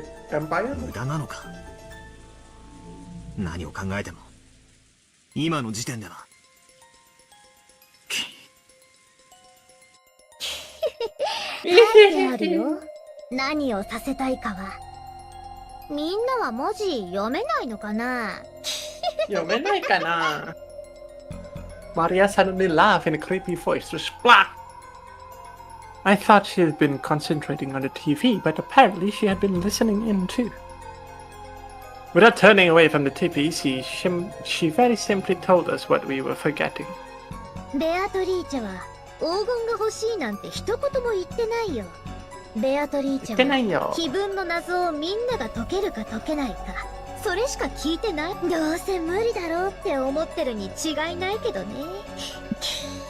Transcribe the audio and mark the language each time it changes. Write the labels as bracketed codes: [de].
[ja] 無駄なのか。何を考えても今の時点では。書いてあるよ。何をさせたいかは。みんなは文字読めないのかな。読めないかな。 [en] Maria suddenly laughed in a creepy voice. Just splat! I thought she had been concentrating on the TV, but apparently she had been listening in too. Without turning away from the TV, she very simply told us what we were forgetting. [ja] ベアトリーチェは黄金が欲しいなんて一言も言ってないよ。ベアトリーチェは碑文の謎をみんなが解けるか解けないか、それしか聞いてない。どうせ無理だろうって思ってるに違いないけどね。